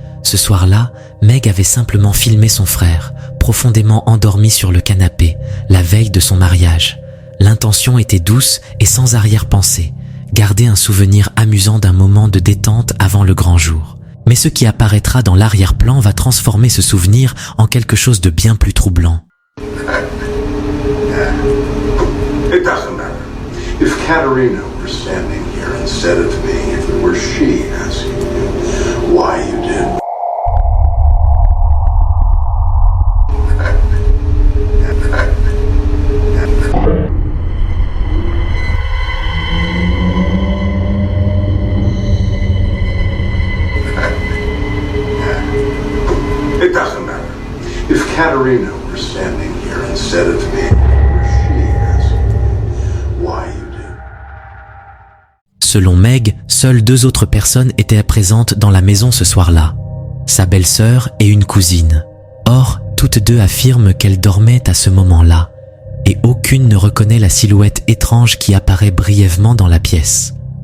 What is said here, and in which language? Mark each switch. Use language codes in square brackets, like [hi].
[fr] Ce soir-là, Meg avait simplement filmé son frère, profondément endormi sur le canapé, la veille de son mariage. L'intention était douce et sans arrière-pensée, garder un souvenir amusant d'un moment de détente avant le grand jour. Mais ce qui apparaîtra dans l'arrière-plan va transformer ce souvenir en quelque chose de bien plus troublant. [en] It doesn't matter. If Katerina were standing here instead of me, if it were she asking you why you did. It doesn't matter. If Katerina were standing here instead of me, were she asking you why you did? [fr] Selon Meg, seules 2 autres personnes étaient présentes dans la maison ce soir-là. Sa belle-sœur et une cousine. Or, toutes deux affirment qu'elles dormaient à ce moment-là, et aucune ne reconnaît la silhouette étrange qui apparaît brièvement dans la pièce.